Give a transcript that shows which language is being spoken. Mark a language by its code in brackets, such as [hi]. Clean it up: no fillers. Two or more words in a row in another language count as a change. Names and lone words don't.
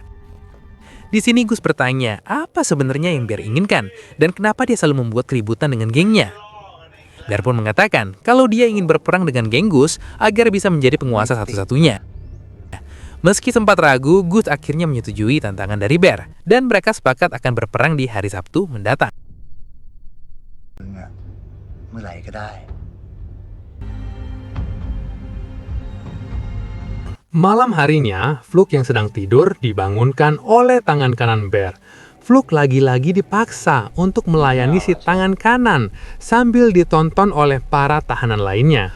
[id] Di sini Gus bertanya, apa sebenarnya yang Bear inginkan dan kenapa dia selalu membuat keributan dengan gengnya. Bear pun mengatakan kalau dia ingin berperang dengan geng Gus agar bisa menjadi penguasa satu-satunya. Meski sempat ragu, Gus akhirnya menyetujui tantangan dari Bear dan mereka sepakat akan berperang di hari Sabtu mendatang. [th] เมื่อไหร่ก็ได้ [id] Malam harinya, Fluk yang sedang tidur dibangunkan oleh tangan kanan Bear. Fluk lagi-lagi dipaksa untuk melayani si tangan kanan sambil ditonton oleh para tahanan lainnya.